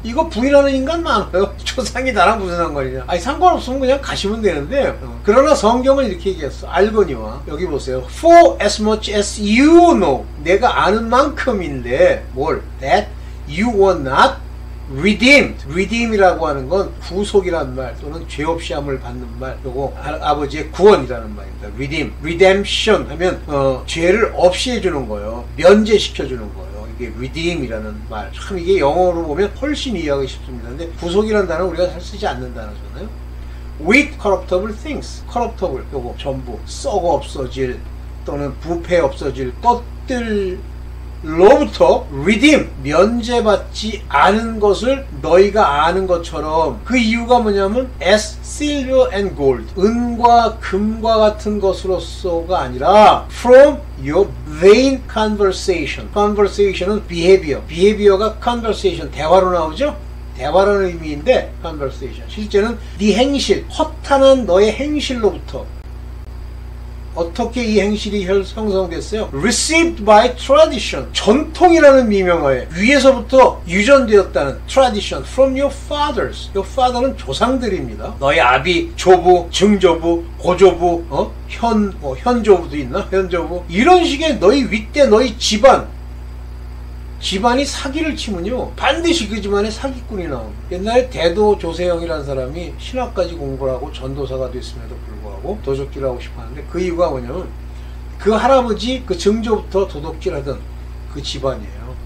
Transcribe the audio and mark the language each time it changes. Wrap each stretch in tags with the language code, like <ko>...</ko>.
<ko>이거 부인하는 인간 많아요. 조상이 나랑 무슨 상관이냐. 아니 상관없으면 그냥 가시면 되는데, 그러나 성경은 이렇게 얘기했어. 알거니와, 여기 보세요.</ko> <en>For as much as you know,</en> <ko>내가 아는 만큼인데 뭘?</ko> <en>That you were not redeemed.</en> <ko>redeem이라고 하는 건 구속이라는 말 또는 죄 없이 함을 받는 말, 요거 아버지의 구원이라는 말입니다. redeem, redemption 하면 죄를 없이 해주는 거예요. 면제시켜주는 거예요. 이게 redeem이라는 말, 참 이게 영어로 보면 훨씬 이해하기 쉽습니다. 근데 구속이라는 단어는 우리가 잘 쓰지 않는 단어잖아요.</ko> <en>with corruptible things, corruptible,</en> <ko>요거 전부 썩어 없어질 또는 부패 없어질 것들 로부터 redeem, 면제받지 않은 것을 너희가 아는 것처럼. 그 이유가 뭐냐면</ko> <en>as silver and gold,</en> <ko>은과 금과 같은 것으로서가 아니라</ko> <en>from your vain conversation.</en> <ko>conversation은 behavior, behavior가 conversation, 대화로 나오죠. 대화라는 의미인데 conversation, 실제는 네 행실, 허탄한 너의 행실로부터. 어떻게 이 행실이 형성됐어요?</ko> <en>Received by tradition,</en> <ko>전통이라는 미명하에 위에서부터 유전되었다는</ko> <en>tradition from your fathers.</en> <ko>Your father는 조상들입니다. 너의 아비, 조부, 증조부, 고조부, 현조부도 있나? 현조부. 이런 식의 너희 윗대, 너희 집안이 사기를 치면요 반드시 그 집안에 사기꾼이 나옵니다. 옛날에 대도 조세영이라는 사람이 신학까지 공부를 하고 전도사가 됐음에도 불구하고 도적질을 하고 싶어 하는데, 그 이유가 뭐냐면 그 할아버지 그 증조부터 도둑질하던 그 집안이에요.</ko>